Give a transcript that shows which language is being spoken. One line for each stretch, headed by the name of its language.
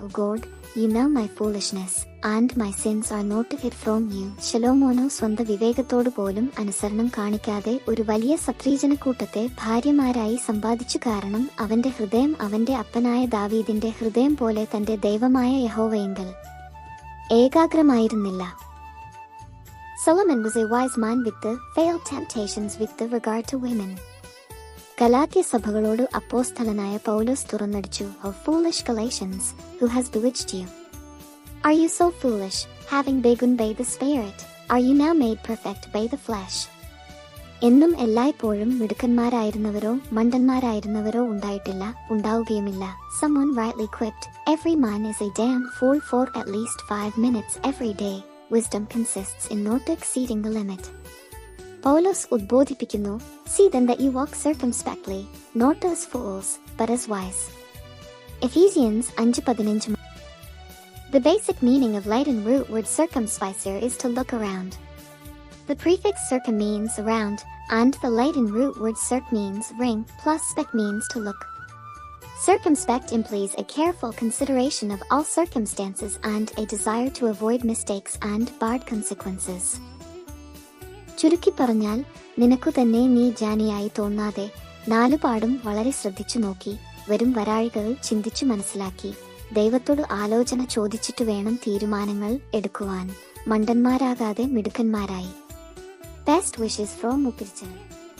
English: God, you know my foolishness and my sins are not hid from you.
Malayalam: ശലോമോനോ സ്വന്തം വിവേകത്തോടു പോലും അനുസരണം കാണിക്കാതെ ഒരു വലിയ സത്രീജനക്കൂട്ടത്തെ ഭാര്യമാരായി സമ്പാദിച്ചു. കാരണം അവന്റെ ഹൃദയം അവന്റെ അപ്പനായ ദാവീദിന്റെ ഹൃദയം പോലെ തന്റെ ദൈവമായ യഹോവയിങ്കൽ ഏകാഗ്രമായിരുന്നില്ല.
English: Solomon was a wise man with the failed temptations with the regard to women.
Malayalam: Galatia സഭകളോട് അപ്പോസ്തലനായ പൗലോസ് തുറന്നടിച്ചു.
English: O foolish Galatians, who has bewitched you? Are you so foolish, having begun by the Spirit, are you now made perfect by the flesh?
Malayalam: എന്നും എല്ലായ്പ്പോഴും മിടുക്കന്മാരായിരുന്നവരോ മണ്ടന്മാരായിരുന്നവരോ ഉണ്ടായിട്ടില്ല, ഉണ്ടാവുകയുമില്ല.
English: Someone rightly quipped, every man is a damn fool for at least 5 minutes every day. Wisdom consists in not exceeding the limit.
Malayalam: Paulose ഉദ്ബോധിപ്പിക്കുന്നു,
English: See then that you walk circumspectly, not as fools, but as wise. Ephesians 5:15. The basic meaning of Latin root word circumspicer is to look around. The prefix circum means around, and the Latin root word circ means ring, plus spec means to look. Circumspect implies a careful consideration of all circumstances and a desire to avoid mistakes and bad consequences.
Malayalam: ചുരുക്കി പറഞ്ഞാൽ, നിനക്കു തന്നെ നീ ജ്ഞാനിയായി തോന്നാതെ നാലുപാടും വളരെ ശ്രദ്ധിച്ചു നോക്കി, വരും വരാഴികൾ ചിന്തിച്ചു മനസ്സിലാക്കി, ദൈവത്തോട് ആലോചന ചോദിച്ചിട്ടു വേണം തീരുമാനങ്ങൾ എടുക്കുവാൻ. മണ്ടന്മാരാകാതെ മിടുക്കന്മാരായി.
English: Best wishes from Mupirchal.